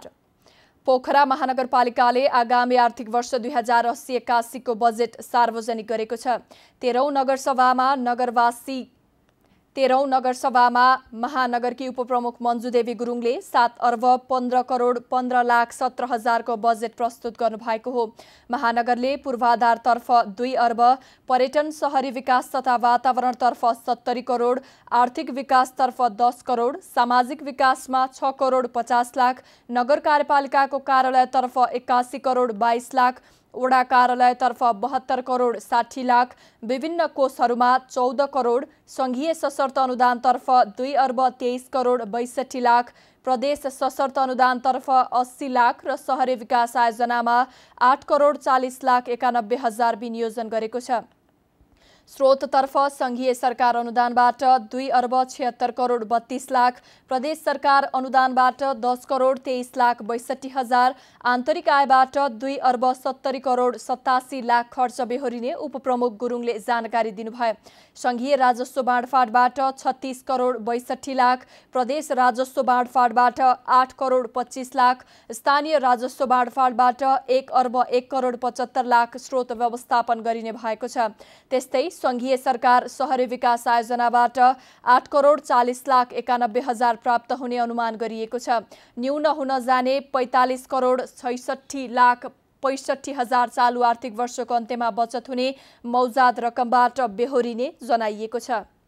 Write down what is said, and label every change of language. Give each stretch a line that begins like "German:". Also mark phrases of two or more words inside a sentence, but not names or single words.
Nepali: पोखरा महानगरपालिकाले आगामी आर्थिक वर्ष 2080-81 को बजेट सार्वजनिक गरेको छ। 13औं नगरसभामा महानगरकी उपप्रमुख मन्जुदेवी गुरुङले 7 अर्ब 15 करोड 15 लाख 17 हजारको बजेट प्रस्तुत गर्नुभएको हो। महानगरले पूर्वाधारतर्फ 2 अर्ब, पर्यटन शहरी विकास तथा वातावरणतर्फ 70 करोड, आर्थिक विकासतर्फ 10 करोड, सामाजिक विकासमा 6 करोड 50 लाख, नगर कार्यपालिकाको कार्यालयतर्फ 81 करोड 22 लाख, वडा कार्यालयतर्फ 72 करोड 60 लाख, विभिन्न कोषहरूमा 14 करोड, संघीय सशर्त अनुदानतर्फ 2 अर्ब 23 करोड 62 लाख, प्रदेश सशर्त अनुदानतर्फ 80 लाख र शहरी विकास आयोजनामा 8 करोड 40 लाख 91 हजार विनियोजन गरेको छ। स्रोततर्फ संघीय सरकार अनुदानबाट 2 अर्ब 76 करोड 32 लाख, प्रदेश सरकार अनुदानबाट 10 करोड 23 लाख 62 हजार, आन्तरिक आयबाट 2 अर्ब 70 करोड 87 लाख खर्च बेहोरिने उपप्रमुख गुरुङले जानकारी दिनुभयो। संघीय राजस्व बाँडफाँडबाट 36 करोड 62 लाख, प्रदेश राजस्व बाँडफाँडबाट 8 करोड 25 लाख, स्थानीय राजस्व बाँडफाँडबाट 1 अर्ब 1 करोड 75 लाख स्रोत व्यवस्थापन गरिने भएको छ। त्यस्तै संघीय सरकार शहरी विकास आयोजनाबाट 8 करोड 40 लाख 91 हजार प्राप्त हुने अनुमान गरिएको छ। न्यून हुन जाने 45 करोड 66 लाख 65 हजार चालु आर्थिक वर्षको अन्त्यमा बचत हुने मौजाद रकमबाट बेहोरिने जनाइएको छ।